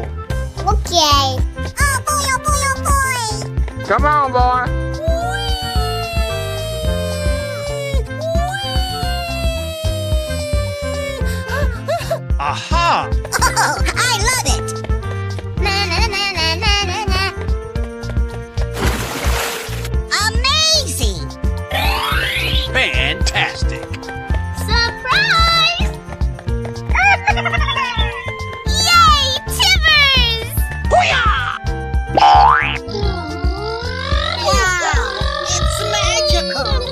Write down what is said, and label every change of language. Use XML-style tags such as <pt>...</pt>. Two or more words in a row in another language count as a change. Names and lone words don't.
<en>Okay. Oh boy, oh boy, oh boy. Come on, boy. Aha! Oh, I love it. Na na na na na na na. Amazing. Fantastic. Surprise! Yay, Timbers! Wow, it's magical.</en>